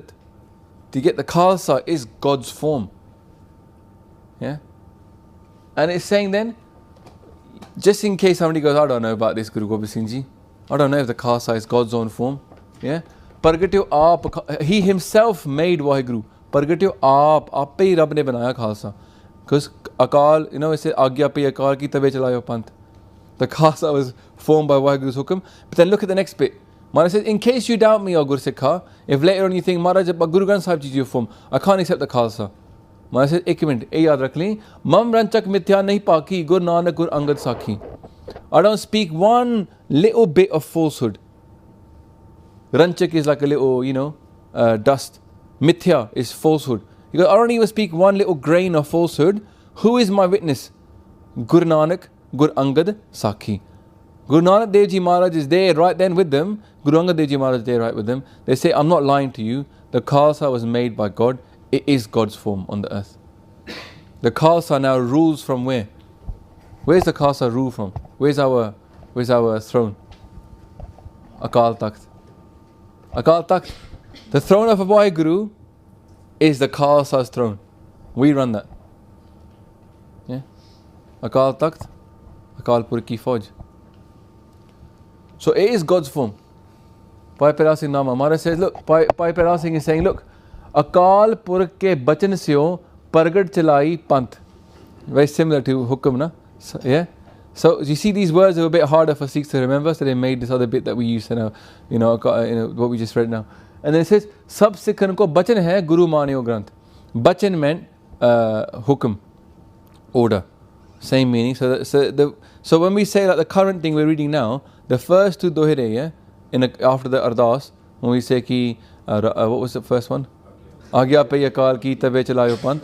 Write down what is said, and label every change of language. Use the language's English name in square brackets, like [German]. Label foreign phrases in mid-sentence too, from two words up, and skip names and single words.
[English] To get the Khalsa is God's form. Yeah? And it's saying then, just in case somebody goes, I don't know about this Guru Gobind Singh Ji. I don't know if the Khalsa is God's own form. Yeah? [Punjabi] ਪ੍ਰਗਟਿਓ ਆਪ, he himself made Waheguru. ਪ੍ਰਗਟਿਓ ਆਪ, ਆਪ ਹੀ ਰੱਬ ਨੇ ਬਣਾਇਆ ਖ਼ਾਲਸਾ. [English] Because Akal, it says, [Punjabi] ਆਗਿਆ ਪੈ ਅਕਾਲ ਕੀ ਤਬੈ ਚਲਾਯੋ ਪੰਥ. [English] The Khalsa was formed by Waheguru's hukam. But then look at the next bit. Maharaj says, in case you doubt me, O Gur Sikha, if later on you think, Maharaj, but Guru Granth Sahib Ji is your form, I can't accept the Khalsa. [Punjabi] Maharaj says, ਇੱਕ ਮਿੰਟ, ਇਹ ਯਾਦ ਰੱਖ ਲਈ, ਮਮ ਰੰਚਕ ਮਿਥਿਆ ਨਹੀ ਭਾਖੀ, ਗੁਰ ਨਾਨਕ ਗੁਰ ਅੰਗਦ ਸਾਖੀ. [English] I don't speak one little bit of falsehood. Ranchak is like a little, dust. Mithya is falsehood. He goes, I don't even speak one little grain of falsehood. Who is my witness? [Punjabi] ਗੁਰ ਨਾਨਕ ਗੁਰ ਅੰਗਦ ਸਾਖੀ. [English] Guru Nanak Dev Ji Maharaj is there right then with them. Guru Angad Dev Ji Maharaj is there right with them. They say, I'm not lying to you. The Khalsa was made by God. It is God's form on the earth. The Khalsa now rules from where? Where's the Khalsa rule from? Where's our throne? Akal Takht. Akal Takht. The throne of a Waheguru is the Khalsa's throne. We run that. Yeah? [Punjabi] ਅਕਾਲ ਤਖ਼ਤ, ਅਕਾਲ ਪੁਰ ਕੀ ਫ਼ੌਜ. [English] So it is God's form. Bhai Prahlad Singh Nama. Maharaj says, look, Bhai Prahlad Singh is saying, look, [Punjabi] ਅਕਾਲ ਪੁਰ ਕੇ ਬਚਨ ਸਿਉ ਪ੍ਰਗਟ ਚਲੈ ਪੰਥ. [English] Very similar to Hukam, na? So, yeah? So you see these words are a bit harder for Sikhs to remember, so they made this other bit that we use now, what we just read now. And then it says, [Punjabi] ਸਭ ਸਿੱਖਨ ਕੋ ਬਚਨ ਹੈ ਗੁਰੂ ਮਾਨਿਓ ਗ੍ਰੰਥ. [English] Bachan meant Hukam, order. Same meaning. So when we say like the current thing we're reading now, the first two dohire, yeah, after the Ardas, when we say ki, what was the first one? [Punjabi] ਆਗਿਆ ਪੈ ਅਕਾਲ ਕੀ ਤਬੈ ਚਲਾਯੋ ਪੰਥ.